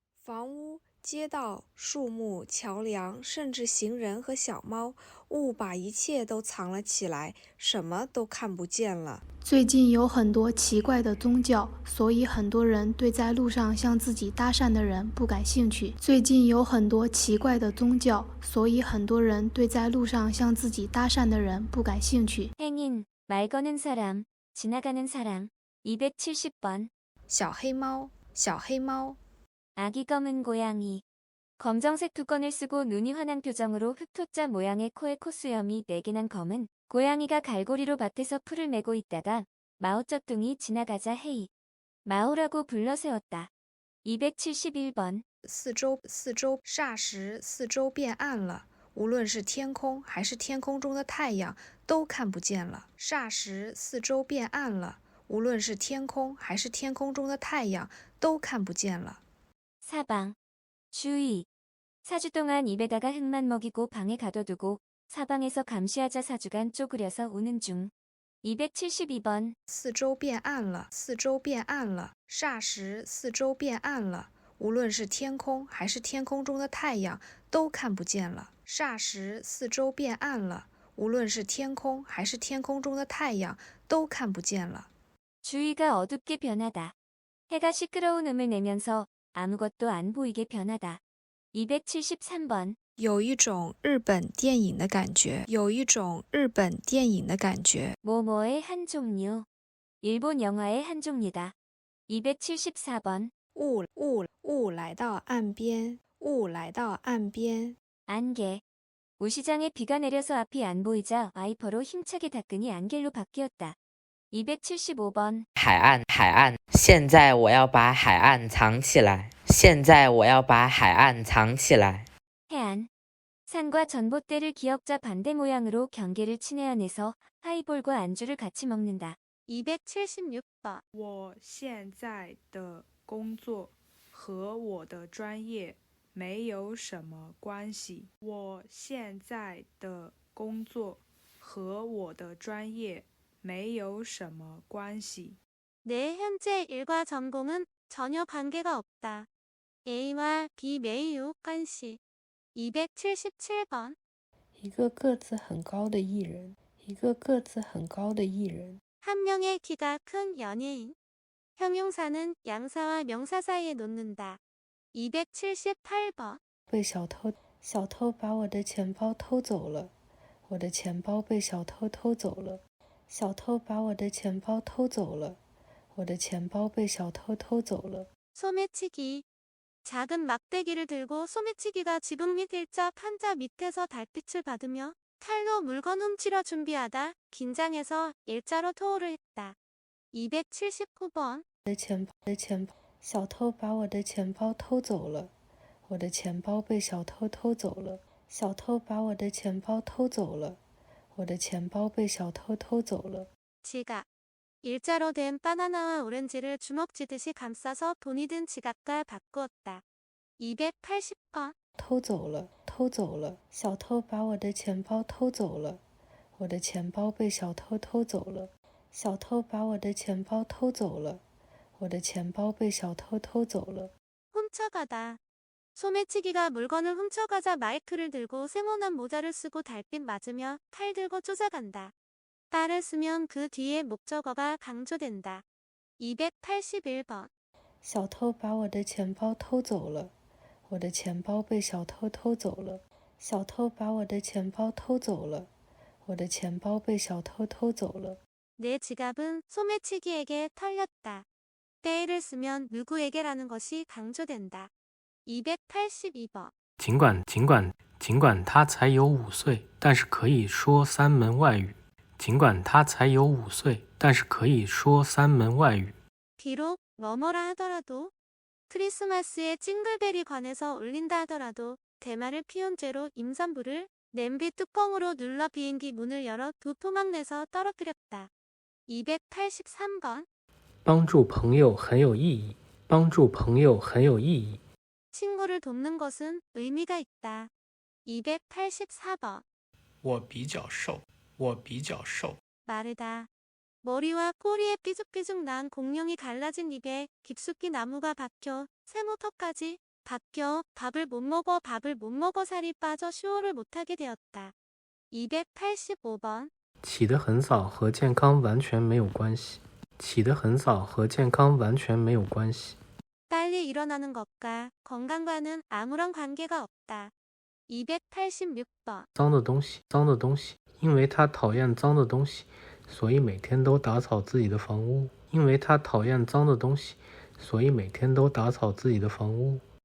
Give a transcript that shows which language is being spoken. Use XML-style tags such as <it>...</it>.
<zh>房屋、街道、树木、桥梁，甚至行人和小猫，雾把一切都藏了起来，什么都看不见了。最近有很多奇怪的宗教，所以很多人对在路上向自己搭讪的人不感兴趣。最近有很多奇怪的宗教，所以很多人对在路上向自己搭讪的人不感兴趣。</zh> <ko>행인, 말 거는 사람, 지나가는 사람. 270번.</ko> <zh>小黑猫，小黑猫。</zh> <ko>아기 검은 고양이. 검정색 두건을 쓰고 눈이 환한 표정으로 흑토자 모양의 코에 콧수염이 4개 난 검은 고양이가 갈고리로 밭에서 풀을 메고 있다가 마오쩌둥이 지나가자 헤이 마오라고 불러 세웠다. 271번.</ko> <zh>四周霎时四周变暗了，无论是天空还是天空中的太阳都看不见了。霎时四周变暗了，无论是天空还是天空中的太阳都看不见了。</zh> <ko>사방. 주의. 사주 동안 입에다가 흙만 먹이고 방에 가둬두고 사방에서 감시하자 사주간 쪼그려서 우는 중. 272번.</ko> <zh>四周变暗了，四周变暗了，霎时四周变暗了，无论是天空还是天空中的太阳都看不见了。霎时四周变暗了，无论是天空还是天空中的太阳都看不见了。</zh> <ko>주위가 어둡게 변하다. 해가 시끄러운 음을 내면서 아무것도 안 보이게 변하다. 273번.</ko> <zh>有一种日本电影的感觉，有一种日本电影的感觉。</zh> <ko>뭐뭐의 한 종류. 일본 영화의 한 종류다. 274번.</ko> <zh>雾来到岸边，雾来到岸边。</zh> <ko>안개. 우시장에 비가 내려서 앞이 안 보이자 와이퍼로 힘차게 닦으니 안개로 바뀌었다. 275번.</ko> <zh>海岸，现在我要把海岸藏起来。现在我要把海岸藏起来。</zh> <ko>해안. 산과 전봇대를 기역자 반대 모양으로 경계를 친해안에서 하이볼과 안주를 같이 먹는다. 276번.</ko> <zh>我现在的工作和我的专业没有什么关系。我现在的工作和我的专业没有什么关系。</zh> <ko>내 현재 일과 전공은 전혀 관계가 없다. A와 B 매우 관시. 277번.</ko> <zh>一个个子很高的艺人，一个个子很高的艺人。</zh> <ko>한 명의 키가 큰 연예인. 형용사는 양사와 명사 사이에 놓는다. 278번.</ko> <zh>被小偷把我的钱包偷走了，我的钱包被小偷偷走了。小偷把我的钱包偷走了，我的钱包被小偷偷走了。</zh> <ko>소매치기. 작은 막대기를 들고 소매치기가 지붕 및 일자 판자 밑에서 달빛을 받으며 칼로 물건 훔치려 준비하다 긴장해서 일자로 토호를 했다. 279번.</ko> <zh>小偷把我的钱包偷走了，我的钱包被小偷偷走了。小偷把我的钱包偷走了，我的钱包被小偷偷走了。</zh> <ko>지갑. 일자로 된 바나나와 오렌지를 주먹쥐듯이 감싸서 돈이 든 지갑과 바꾸었다. 280번.</ko> <zh>偷走了，小偷把我的钱包偷走了，我的钱包被小偷偷走了。小偷把我的钱包偷走了，我的钱包被小偷偷走了。</zh> <ko>훔쳐가다. 소매치기가 물건을 훔쳐가자 마이크를 들고 세모난 모자를 쓰고 달빛 맞으며 칼 들고 쫓아간다. 딸을 쓰면 그 뒤에 목적어가 강조된다. 281번.</ko> <zh>小偷把我的钱包偷走了，我的钱包被小偷偷走了。小偷把我的钱包偷走了，我的钱包被小偷偷走了。</zh> <ko>내 지갑은 소매치기에게 털렸다. 때를 쓰면 누구에게라는 것이 강조된다. 282번.</ko> <zh>尽管他才有5岁，但是可以说3门外语。尽管他才有5岁，但是可以说3门外语。</zh> <ko>비록 뭐뭐라 하더라도 크리스마스에 징글벨이 관에서 울린다 하더라도 대마를 피운 죄로 임산부를 냄비 뚜껑으로 눌러 비행기 문을 열어 두 토막 내서 떨어뜨렸다. 283번.</ko> <zh>帮助朋友很有意义，帮助朋友很有意义。</zh> <ko>친구를 돕는 것은 의미가 있다. 284번.</ko> <zh>我比较瘦，我比较瘦。</zh> <ko>마르다. 머리와 꼬리에 삐죽삐죽 난 공룡이 갈라진 입에 깊숙이 나무가 박혀 세모턱까지 바뀌어 밥을 못 먹어 살이 빠져 쇼를 못하게 되었다. 285번.</ko> <zh>起得很早和健康完全没有关系。起得很早和健康完全没有关系。</zh> <ko>빨리 일어나는 것과 건강과는 아무런 관계가 없다. 286번.</ko> <zh>脏的东西，脏的东西，因为他讨厌脏的东西，所以每天都打扫自己的房屋。因为他讨厌脏的东西，所以每天都打扫自己的房屋。</zh>